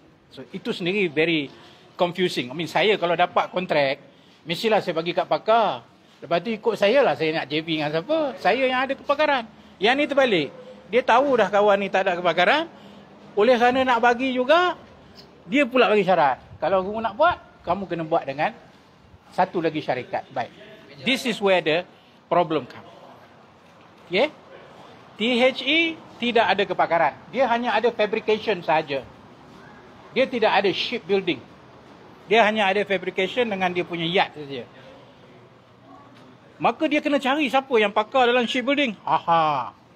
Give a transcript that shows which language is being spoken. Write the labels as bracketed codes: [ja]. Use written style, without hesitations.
[ms] So itu sendiri [en] very confusing. I mean, [ms] saya kalau dapat kontrak, mestilah saya bagi kat pakar. Lepas tu ikut saya lah saya nak JV dengan siapa. Saya yang ada kepakaran. Yang ni terbalik. Dia tahu dah kawan ni tak ada kepakaran. Oleh kerana nak bagi juga, dia pula bagi syarat. Kalau kamu nak buat, kamu kena buat dengan satu lagi syarikat. Baik. [en] This is where the problem comes. Okay? [ms] THE tidak ada kepakaran. Dia hanya ada fabrication saja. Dia tidak ada shipbuilding. Dia hanya ada fabrication dengan dia punya yacht saja. Maka dia kena cari siapa yang pakar dalam shipbuilding. Aha.